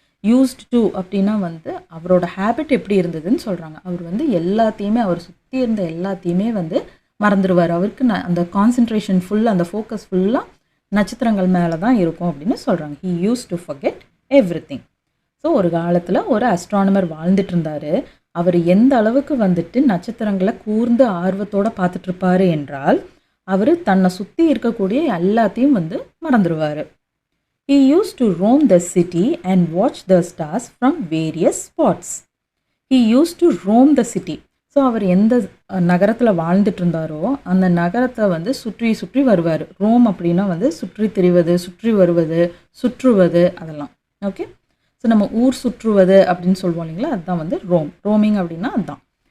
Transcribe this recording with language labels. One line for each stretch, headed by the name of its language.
English: used to
Tamil: அப்படின்னா வந்து அவரோட ஹேபிட் எப்படி இருந்ததுன்னு சொல்கிறாங்க. அவர் வந்து எல்லாத்தையுமே அவர் சுற்றி இருந்த எல்லாத்தையுமே வந்து மறந்துடுவார். அவருக்கு அந்த கான்சன்ட்ரேஷன் ஃபுல்லாக, அந்த ஃபோக்கஸ் ஃபுல்லாக நட்சத்திரங்கள் மேலே தான் இருக்கும் அப்படின்னு சொல்கிறாங்க.
English: he used to forget everything.
Tamil: So ஒரு காலத்தில் ஒரு அஸ்ட்ரானமர் வாழ்ந்துட்டு இருந்தார். அவர் எந்த அளவுக்கு வந்துட்டு நட்சத்திரங்களை கூர்ந்து ஆர்வத்தோடு பார்த்துட்ருப்பார் என்றால் அவர் தன்னை சுற்றி இருக்கக்கூடிய எல்லாத்தையும் வந்து மறந்துடுவார்.
English: He used to roam the city and watch the stars from various spots. He used to roam the city.
Tamil: So அவர் எந்த நகரத்தில் வாழ்ந்துட்டு இருந்தாரோ அந்த நகரத்தை வந்து சுற்றி சுற்றி வருவார். ரோம் அப்படின்னா வந்து சுற்றி திரிவது, சுற்றி வருவது, சுற்றுவது, அதெல்லாம். ஓகே, ஸோ நம்ம ஊர் சுற்றுவது அப்படின்னு சொல்லுவோம் இல்லைங்களா, அதுதான் வந்து ரோமிங் அப்படின்னா அதுதான்.